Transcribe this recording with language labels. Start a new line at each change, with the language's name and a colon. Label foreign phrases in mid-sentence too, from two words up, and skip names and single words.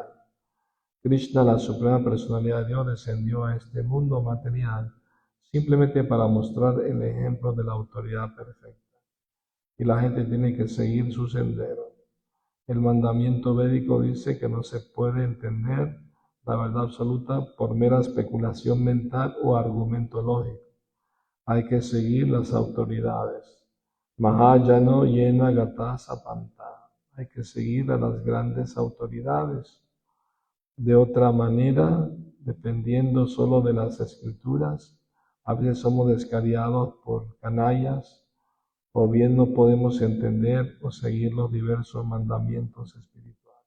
Spanish: Krishna, la Suprema Personalidad de Dios, descendió a este mundo material simplemente para mostrar el ejemplo de la autoridad perfecta. Y la gente tiene que seguir su sendero. El mandamiento védico dice que no se puede entender la verdad absoluta por mera especulación mental o argumento lógico. Hay que seguir las autoridades.
Sanskrit: Mahayano yena gata sapanta.
Spanish: Hay que seguir a las grandes autoridades. De otra manera, dependiendo solo de las escrituras, a veces somos descariados por canallas, o bien no podemos entender o seguir los diversos mandamientos espirituales.